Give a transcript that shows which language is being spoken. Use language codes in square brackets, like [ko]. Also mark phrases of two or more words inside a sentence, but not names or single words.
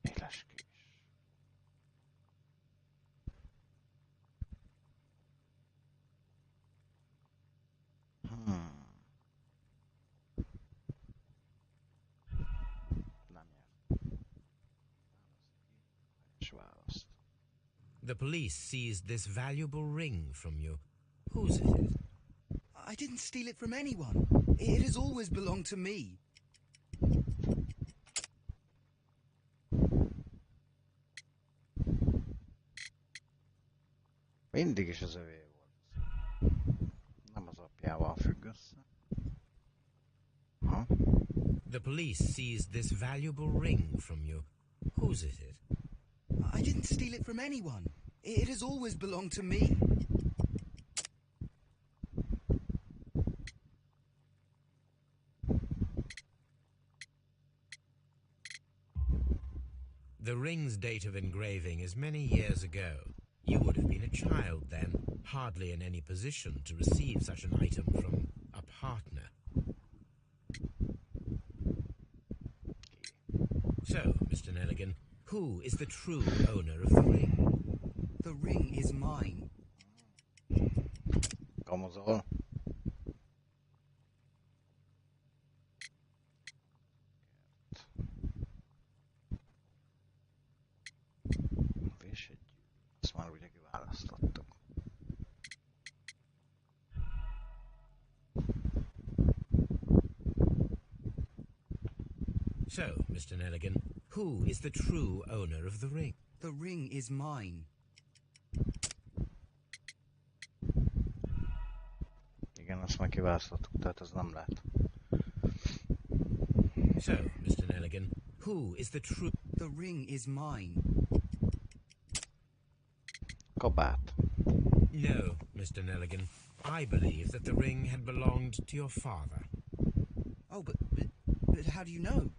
[hu] Varázskés. Nem nyert. És választ. [en] The police seized this valuable ring from you. Whose is it? I didn't steal it from anyone. It has always belonged to me. [hu] Mindig is az övé volt. Nem az apjával függ össze. Ha? [en] The police seized this valuable ring from you. Whose is it? I didn't steal it from anyone. It has always belonged to me. The ring's date of engraving is many years ago. You would have been a child then, hardly in any position to receive such an item from a partner. So, Mr. Nelligan, who is the true owner of the ring? The ring is mine. [hu] Kamozol. És egy... Ezt már ugye kiválasztottuk. [en] So, Mr. Nelligan, who is the true owner of the ring? The ring is mine. [hu] Igen, ezt már kiválasztottuk, tehát ez nem lehet. [en] So, Mr. Nelligan, who is the true... The ring is mine. [hu] Kabát. [en] No, Mr. Nelligan. I believe that the ring had belonged to your father. Oh, but how do you know?